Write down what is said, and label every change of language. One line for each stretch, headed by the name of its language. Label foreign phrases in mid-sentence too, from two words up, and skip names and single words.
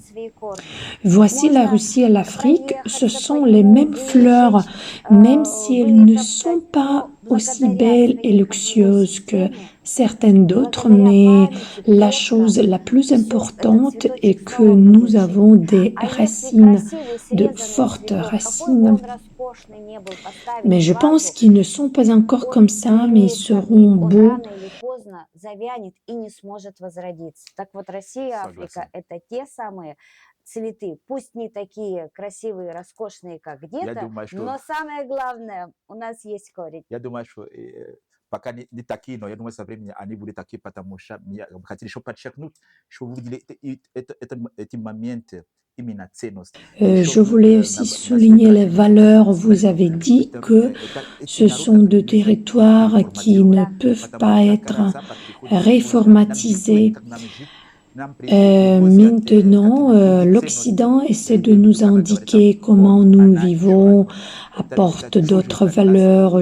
French: Voici la Russie et l'Afrique, ce sont les mêmes fleurs, même si elles ne sont pas aussi belles et luxueuses que certaines d'autres, mais la chose la plus importante est que nous avons des racines, de fortes racines. Mais je pense qu'ils ne sont pas encore comme ça, mais ils seront beaux.
Russian: Цветы, пусть не такие красивые, роскошные, как Я где-то, думаю, что, но самое главное, у нас есть корень. я думаю, что пока не такие, но я думаю, со временем они будут такие, потому что я хотел еще подчеркнуть, что вы видели эти моменты, именно ценность.
French: Je voulais aussi souligner les valeurs. Vous avez dit que ce sont deux territoires qui ne peuvent pas être réformatisés. Maintenant, l'Occident essaie de nous indiquer comment nous vivons, apporte d'autres valeurs.